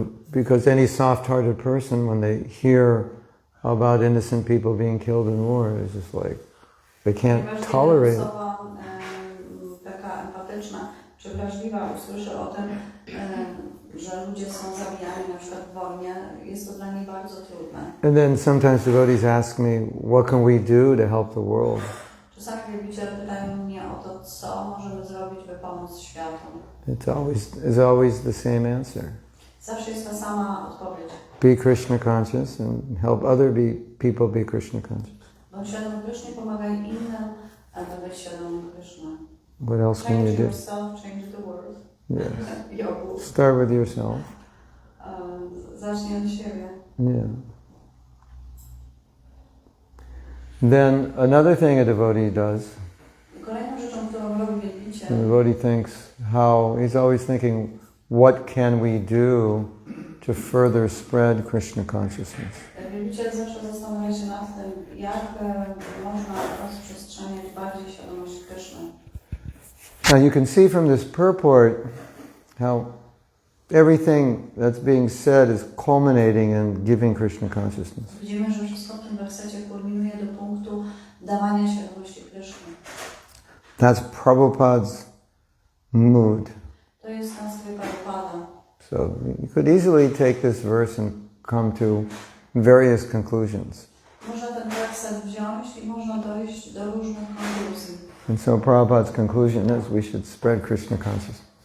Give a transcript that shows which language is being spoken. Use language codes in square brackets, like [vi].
[en] Because any soft-hearted person, when they hear about innocent people being killed in war, is just like, they can't tolerate it. [pl] Osoba taka empatyczna czy wrażliwa usłyszy o tym, że ludzie są zabijani na przykład w wojnie, jest to dla niej bardzo trudne. [en] And then sometimes devotees ask me, what can we do to help the world? [pl] Czasami wielbiciele pytają mnie o to, co możemy zrobić, by pomóc światu. [en] It's always the same answer. [pl] Zawsze jest ta sama odpowiedź. [en] Be Krishna conscious and help other people be Krishna conscious. [pl] Bądź świadom Kryszny, pomagaj innym, aby być świadomym Kryszny. [en] What else can you Change do? yourself, change the world. Yes. Jogu. Start with yourself. [pl] Zacznij od siebie. [en] Yeah. Then another thing a devotee does, [pl] Kolejną rzeczą, którą robi wielbiciel, [en] the devotee thinks he's always thinking, what can we do to further spread Krishna consciousness? [pl] wielbiciel zawsze zastanawia się nad tym, jak można rozprzestrzeniać bardziej świadomość Kryszny. [en] Now you can see from this purport how everything that's being said is culminating in giving Krishna consciousness. [pl] Widzimy, że wszystko w tym wersecie kulminuje do punktu dawania świadomości Kryszny. [en] That's Prabhupada's mood. [pl] To jest nastrój Prabhupada. [en] So you could easily take this verse and come to various conclusions. [pl] Można ten werset wziąć i można dojść do różnych konkluzji. [en] And so Prabhupada's conclusion is we should spread Krishna consciousness.